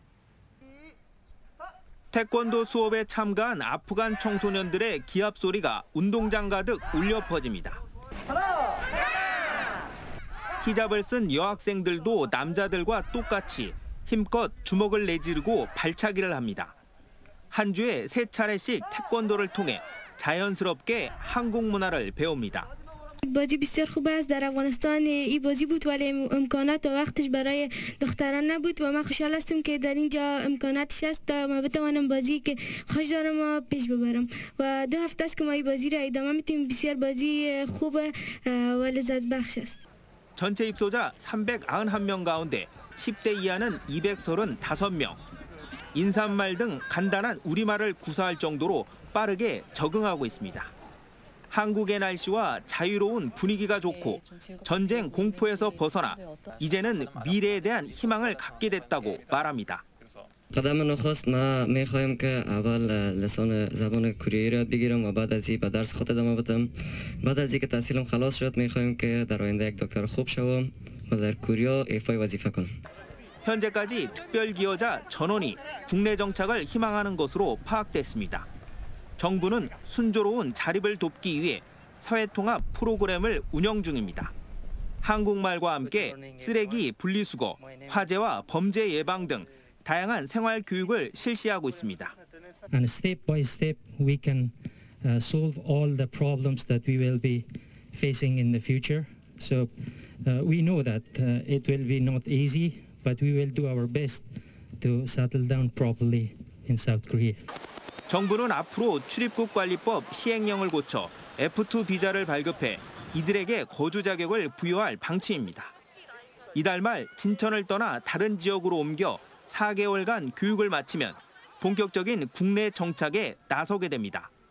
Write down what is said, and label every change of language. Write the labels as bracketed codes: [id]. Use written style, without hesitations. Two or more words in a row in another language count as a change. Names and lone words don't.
[ko] 태권도 수업에 참가한 아프간 청소년들의 기합 소리가 운동장 가득 울려 퍼집니다. 히잡을 쓴 여학생들도 남자들과 똑같이 힘껏 주먹을 내지르고 발차기를 합니다. 한 주에 3차례씩 태권도를 통해 자연스럽게 한국 문화를 배웁니다. [fa] بازی بسیار خوب است. در افغانستان این بازی بود ولی امکانات و وقتش برای دختران نبود و من خوشحال هستم که در اینجا امکاناتش است تا من بتوانم بازی که خوش دارم و پیش ببرم و 2 هفته است که ما این بازی را ادامه میدیم. بسیار بازی خوب و لذت بخش است. [ko] 전체 입소자 391명 가운데 10대 이하는 235명. 인사말 등 간단한 우리말을 구사할 정도로 빠르게 적응하고 있습니다. 한국의 날씨와 자유로운 분위기가 좋고 전쟁 공포에서 벗어나 이제는 미래에 대한 희망을 갖게 됐다고 말합니다. [fa] قدم نخست ما میخوایم که اول لسان زبان کره را بگیرم و بعد از این به درس خود ادامه بدم. بعد از اینکه تحصیلم خلاص شد میخوایم که در آینده یک دکتر خوب شوم و در کره ایفای وظیفه کنم. [ko] 현재까지 특별기여자 전원이 국내 정착을 희망하는 것으로 파악됐습니다. 정부는 순조로운 자립을 돕기 위해 사회통합 프로그램을 운영 중입니다. 한국말과 함께 쓰레기 분리수거, 화재와 범죄 예방 등 다양한 생활 교육을 실시하고 있습니다. [en] And step by step we can solve all the problems that we will be facing in the future. So we know that it will be not easy, but we will do our best to settle down properly in South Korea. [ko] 정부는 앞으로 출입국 관리법 시행령을 고쳐 F2 비자를 발급해 이들에게 거주 자격을 부여할 방침입니다. 이달 말 진천을 떠나 다른 지역으로 옮겨 4개월간 교육을 마치면 본격적인 국내 정착에 나서게 됩니다.